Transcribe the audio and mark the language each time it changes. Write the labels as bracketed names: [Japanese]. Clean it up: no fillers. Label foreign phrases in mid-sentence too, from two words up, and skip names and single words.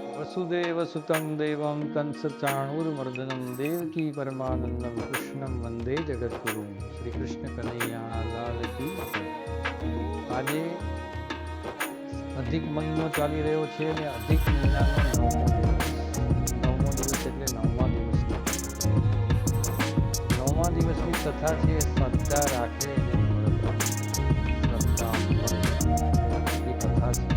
[Sanskrit] वसुदेवसुतं देवं कंसचाणूरमर्दनं देवकी परमानंदं कृष्णं वंदे जगद्गुरुं। [Hindi] श्री कृष्ण कन्हैया लाल की जय। [Gujarati] આજે અધિક મહિનો ચાલી રહ્યો છે અને અધિક મહિનાનો નવમો દિવસ એટલે નવમા દિવસની કથા છે શ્રદ્ધા રાખે એને શ્રદ્ધા એ કથા છે।